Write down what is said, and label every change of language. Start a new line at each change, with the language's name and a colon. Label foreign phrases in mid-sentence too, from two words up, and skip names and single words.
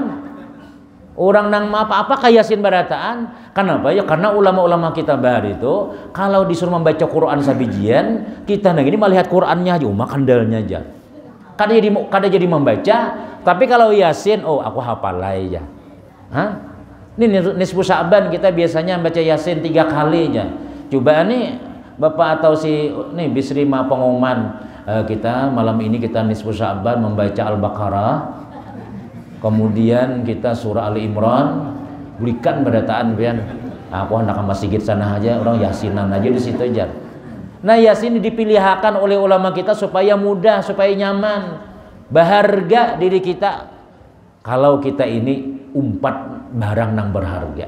Banjar: Orang nang apa-apa kayak Yasin barataan.
Indonesian: Kenapa ya?
Banjar: Karena ulama-ulama kita bahari itu kalau disuruh membaca Quran sabijian, kita nang ini melihat Qurannya aja, kandalnya aja. Kada jadi membaca, tapi kalau Yasin, oh aku hafal aja.
Indonesian: Hah? Ini nisfu Sya'ban kita biasanya baca Yasin 3 kali aja. Coba nih Bapak atau si nih Bisri ma pengumuman, kita malam ini kita nisfu Sya'ban membaca Al-Baqarah. Kemudian kita surah Ali Imran,
Banjar: belikan berataan pian.
Indonesian: Aku hendak ke masjid sana aja, orang Yasinan aja di situ aja. Nah, Yasin dipilihkan oleh ulama kita supaya mudah, supaya nyaman, berharga diri kita.
Banjar: Kalau kita ini umpat barang nang berharga.